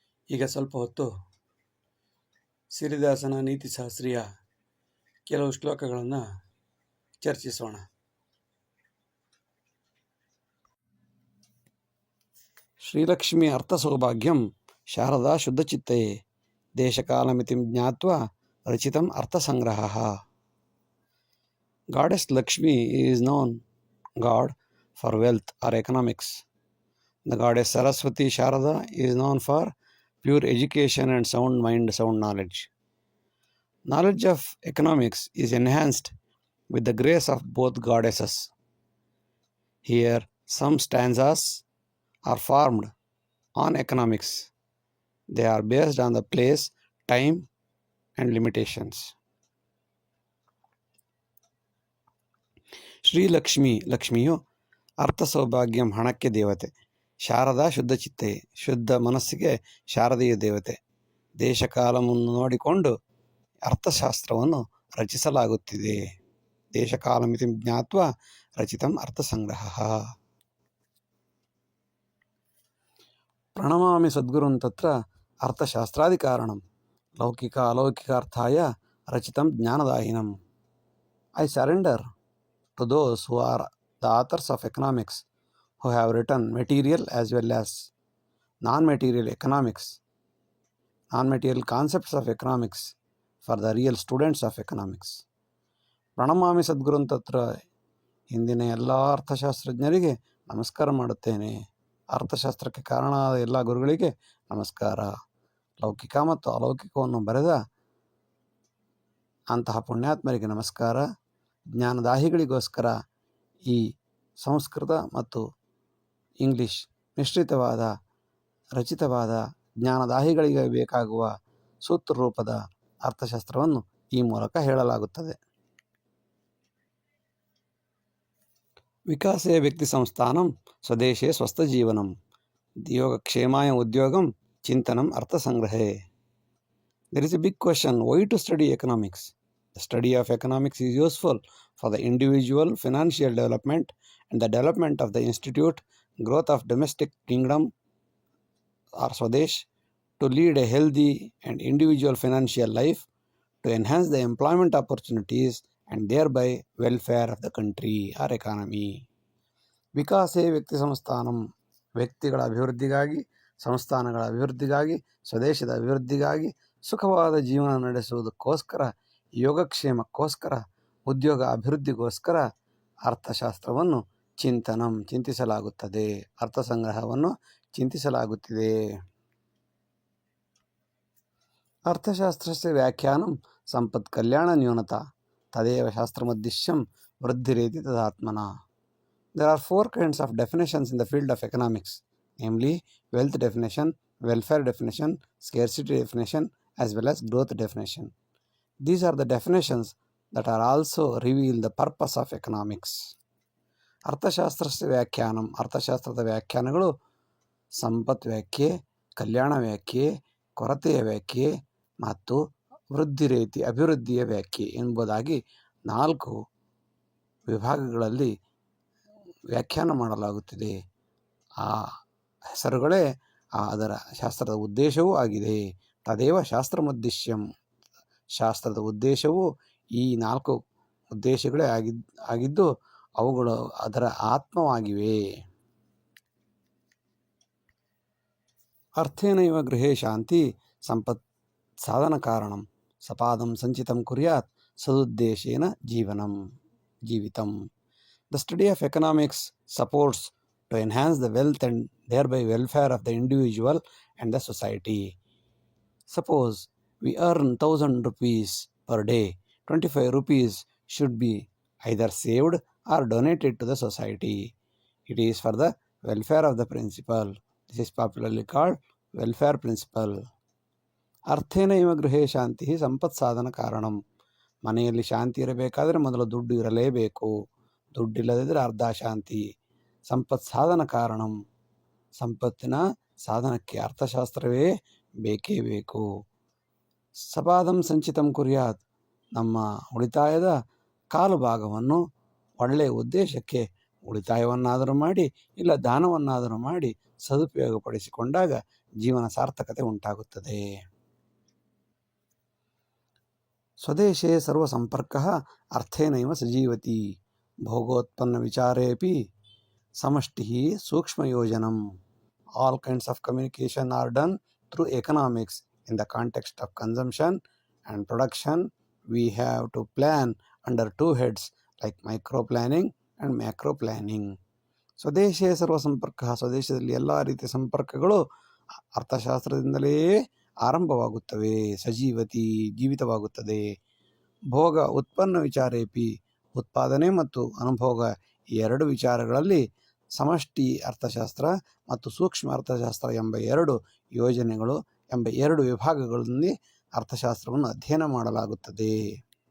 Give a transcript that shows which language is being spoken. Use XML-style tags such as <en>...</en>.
<kn>ಈಗ ಸ್ವಲ್ಪ ಹೊತ್ತು ಸಿರಿದಾಸನ ನೀತಿಶಾಸ್ತ್ರೀಯ ಕೆಲವು ಶ್ಲೋಕಗಳನ್ನು ಚರ್ಚಿಸೋಣ.</kn> <sa>Srilakshmi ಅರ್ಥಸೌಭಾಗ್ಯಂ Sharada ಶುದ್ಧಚಿತ್ತಯೇ ದೇಶಕಾಲಮಿತಿಂ ಜ್ಞಾತ್ವಾ ರಚಿತಂ ಅರ್ಥಸಂಗ್ರಹಃ.</sa> <en>Goddess Lakshmi is known God for wealth or economics. The goddess Saraswati Sharada is known for pure education and sound mind, sound knowledge. Knowledge of economics is enhanced with the grace of both goddesses. Here, some stanzas are formed on economics. They are based on the place, time, and limitations.</en> <kn>Shri Lakshmi, ಲಕ್ಷ್ಮಿಯು</kn> <sa>ಅರ್ಥ ಸೌಭಾಗ್ಯಂ</sa> <kn>ಹಣಕ್ಕೆ ದೇವತೆ, ಶಾರದಾ ಶುದ್ಧಚಿತ್ತೆ ಶುದ್ಧ ಮನಸ್ಸಿಗೆ ಶಾರದೀಯ ದೇವತೆ. ದೇಶಕಾಲವನ್ನು ನೋಡಿಕೊಂಡು ಅರ್ಥಶಾಸ್ತ್ರವನ್ನು ರಚಿಸಲಾಗುತ್ತಿದೆ.</kn> <sa>ದೇಶಕಾಲಮಿತಿ ಜ್ಞಾತ್ವಾ ರಚಿತಂ ಅರ್ಥಸಂಗ್ರಹ. ಪ್ರಣಮಾಮಿ ಸದ್ಗುರುನ್ ತತ್ರ ಅರ್ಥಶಾಸ್ತ್ರಾದಿಕಾರಣಂ ಲೌಕಿಕ ಅಲೌಕಿಕಾರ್ಥಾಯ ರಚಿತಂ ಜ್ಞಾನದಾಯಿನಂ.</sa> <en>I surrender to those who are the authors of economics, who have written material as well as non-material economics, non-material concepts of economics for the real students of economics.</en> <sa>ಪ್ರಣಮಾಮಿ ಸದ್ಗುರುನ್ ತತ್ರ,</sa> <kn>ಹಿಂದಿನ ಎಲ್ಲ ಅರ್ಥಶಾಸ್ತ್ರಜ್ಞರಿಗೆ ನಮಸ್ಕಾರ ಮಾಡುತ್ತೇನೆ. ಅರ್ಥಶಾಸ್ತ್ರಕ್ಕೆ ಕಾರಣವಾದ ಎಲ್ಲ ಗುರುಗಳಿಗೆ ನಮಸ್ಕಾರ. ಲೌಕಿಕ ಮತ್ತು ಅಲೌಕಿಕವನ್ನು ಬರೆದ ಅಂತಹ ಪುಣ್ಯಾತ್ಮರಿಗೆ ನಮಸ್ಕಾರ. ಜ್ಞಾನದಾಹಿಗಳಿಗೋಸ್ಕರ ಈ ಸಂಸ್ಕೃತ ಮತ್ತು ಇಂಗ್ಲಿಷ್ ಮಿಶ್ರಿತವಾದ ರಚಿತವಾದ ಜ್ಞಾನದಾಹಿಗಳಿಗೆ ಬೇಕಾಗುವ ಸೂತ್ರ ರೂಪದ ಅರ್ಥಶಾಸ್ತ್ರವನ್ನು ಈ ಮೂಲಕ ಹೇಳಲಾಗುತ್ತದೆ.</kn> <sa>ವಿಕಾಸೇ ವ್ಯಕ್ತಿ ಸಂಸ್ಥಾನಂ ಸ್ವದೇಶೇ ಸ್ವಸ್ಥಜೀವನಂ ಯೋಗಕ್ಷೇಮಾಯ ಉದ್ಯೋಗಂ ಚಿಂತನಂ ಅರ್ಥಸಂಗ್ರಹೇ.</sa> <en>There is a big question, why to study economics? The study of economics is useful for the individual financial development and the development of the institute, growth of domestic kingdom or Swadesh, to lead a healthy and individual financial life, to enhance the employment opportunities and thereby welfare of the country or economy.</en> <sa>ವಿಕಾಸೇ ವ್ಯಕ್ತಿ ಸಂಸ್ಥಾನಂ,</sa> <kn>ವ್ಯಕ್ತಿಗಳ ಅಭಿವೃದ್ಧಿಗಾಗಿ, ಸಂಸ್ಥಾನಗಳ ಅಭಿವೃದ್ಧಿಗಾಗಿ, ಸ್ವದೇಶದ ಅಭಿವೃದ್ಧಿಗಾಗಿ, ಸುಖವಾದ ಜೀವನ ನಡೆಸುವುದಕ್ಕೋಸ್ಕರ, ಯೋಗಕ್ಷೇಮಕ್ಕೋಸ್ಕರ, ಉದ್ಯೋಗ ಅಭಿವೃದ್ಧಿಗೋಸ್ಕರ ಅರ್ಥಶಾಸ್ತ್ರವನ್ನು ಚಿಂತಿಸಲಾಗುತ್ತದೆ, ಅರ್ಥಸಂಗ್ರಹವನ್ನು ಚಿಂತಿಸಲಾಗುತ್ತಿದೆ.</kn> <sa>ಅರ್ಥಶಾಸ್ತ್ರಸ್ಯ ವ್ಯಾಖ್ಯಾನಂ ಸಂಪತ್ ಕಲ್ಯಾಣ ನ್ಯೂನತಾ ತದೇವ ಶಾಸ್ತ್ರಮುದ್ದೇಶ್ಯಂ ವೃದ್ಧಿರೇತಿ ತದಾತ್ಮನ.</sa> <en>There are 4 kinds of definitions in the field of economics, namely wealth definition, welfare definition, scarcity definition, as well as growth definition. These are the definitions that are also reveal the purpose of economics.</en> <sa>ಅರ್ಥಶಾಸ್ತ್ರಸ್ಯ ವ್ಯಾಖ್ಯಾನಂ,</sa> <kn>ಅರ್ಥಶಾಸ್ತ್ರದ ವ್ಯಾಖ್ಯಾನಗಳು ಸಂಪತ್ ವ್ಯಾಖ್ಯೆ, ಕಲ್ಯಾಣ ವ್ಯಾಖ್ಯೆ, ಕೊರತೆಯ ವ್ಯಾಖ್ಯೆ ಮತ್ತು ವೃದ್ಧಿ ರೀತಿ ಅಭಿವೃದ್ಧಿಯ ವ್ಯಾಖ್ಯೆ ಎಂಬುದಾಗಿ 4 ವಿಭಾಗಗಳಲ್ಲಿ ವ್ಯಾಖ್ಯಾನ ಮಾಡಲಾಗುತ್ತಿದೆ. ಆ ಹೆಸರುಗಳೇ ಅದರ ಶಾಸ್ತ್ರದ ಉದ್ದೇಶವೂ ಆಗಿದೆ.</kn> <sa>ತದೇವ ಶಾಸ್ತ್ರಮುದ್ದೇಶ್ಯಂ,</sa> <kn>ಶಾಸ್ತ್ರದ ಉದ್ದೇಶವು ಈ 4 ಉದ್ದೇಶಗಳೇ ಆಗಿದ್ದು ಅವುಗಳು ಅದರ ಆತ್ಮವಾಗಿವೆ.</kn> <sa>ಅರ್ಥೇನೈವ ಗೃಹೇ ಶಾಂತಿ ಸಂಪತ್ ಸಾಧನ ಕಾರಣಂ ಸಪಾದಂ ಸಂಚಿತಂ ಕುರ್ಯಾತ್ ಸದುದ್ದೇಶೇನ ಜೀವಿತಂ.</sa> <en>The study of economics supports to enhance the wealth and thereby welfare of the individual and the society. Suppose we earn 1000 rupees per day, 25 rupees should be either saved or donated to the society. It is for the welfare of the principal. This is popularly called welfare principle.</en> <sa>ಅರ್ಥೇನ ಇವ ಗೃಹೇ ಶಾಂತಿ ಸಂಪತ್ ಸಾಧನ ಕಾರಣಂ.</sa> <kn>ಮನೆಯಲ್ಲಿ ಶಾಂತಿ ಇರಬೇಕಾದರೆ ಮೊದಲು ದುಡ್ಡು ಇರಲೇಬೇಕು. ದುಡ್ಡಿಲ್ಲದಿದ್ದರೆ ಅರ್ಧ ಶಾಂತಿ.</kn> <sa>ಸಂಪತ್ ಸಾಧನ ಕಾರಣಂ,</sa> <kn>ಸಂಪತ್ತಿನ ಸಾಧನಕ್ಕೆ ಅರ್ಥಶಾಸ್ತ್ರವೇ ಬೇಕೇ ಬೇಕು.</kn> <sa>ಸಪಾದಂ ಸಂಚಿತಂ ಕುರ್ಯಾತ್,</sa> <kn>ನಮ್ಮ ಉಳಿತಾಯದ ಕಾಲು ಭಾಗವನ್ನು ಒಳ್ಳೆಯ ಉದ್ದೇಶಕ್ಕೆ ಉಳಿತಾಯವನ್ನಾದರೂ ಮಾಡಿ ಇಲ್ಲ ದಾನವನ್ನಾದರೂ ಮಾಡಿ ಸದುಪಯೋಗಪಡಿಸಿಕೊಂಡಾಗ ಜೀವನ ಸಾರ್ಥಕತೆ ಉಂಟಾಗುತ್ತದೆ.</kn> <sa>ಸ್ವದೇಶೇ ಸರ್ವಸಂಪರ್ಕಃ ಅರ್ಥೇನೈವ ಸಜೀವತಿ ಭೋಗೋತ್ಪನ್ನ ವಿಚಾರೇಪಿ ಸಮಷ್ಟಿಃ ಸೂಕ್ಷ್ಮಯೋಜನಂ.</sa> <en>All kinds of communication are done through economics. In the context of consumption and production, we have to plan under two heads like micro planning and macro planning.</en> <sa>ಸ್ವದೇಶೇ ಸರ್ವ ಸಂಪರ್ಕ,</sa> <kn>ಸ್ವದೇಶದಲ್ಲಿ ಎಲ್ಲ ರೀತಿಯ ಸಂಪರ್ಕಗಳು ಅರ್ಥಶಾಸ್ತ್ರದಿಂದಲೇ ಆರಂಭವಾಗುತ್ತವೆ. ಸಜೀವತಿ ಜೀವಿತವಾಗುತ್ತದೆ.</kn> <sa>ಭೋಗ ಉತ್ಪನ್ನ ವಿಚಾರೇಪಿ,</sa> <kn>ಉತ್ಪಾದನೆ ಮತ್ತು ಅನುಭೋಗ ಈ ಎರಡು ವಿಚಾರಗಳಲ್ಲಿ ಸಮಷ್ಟಿ ಅರ್ಥಶಾಸ್ತ್ರ ಮತ್ತು ಸೂಕ್ಷ್ಮ ಅರ್ಥಶಾಸ್ತ್ರ ಎಂಬ ಎರಡು ಯೋಜನೆಗಳು ಎಂಬ ಎರಡು ವಿಭಾಗಗಳಲ್ಲಿ ಅರ್ಥಶಾಸ್ತ್ರವನ್ನು ಅಧ್ಯಯನ ಮಾಡಲಾಗುತ್ತದೆ.</kn>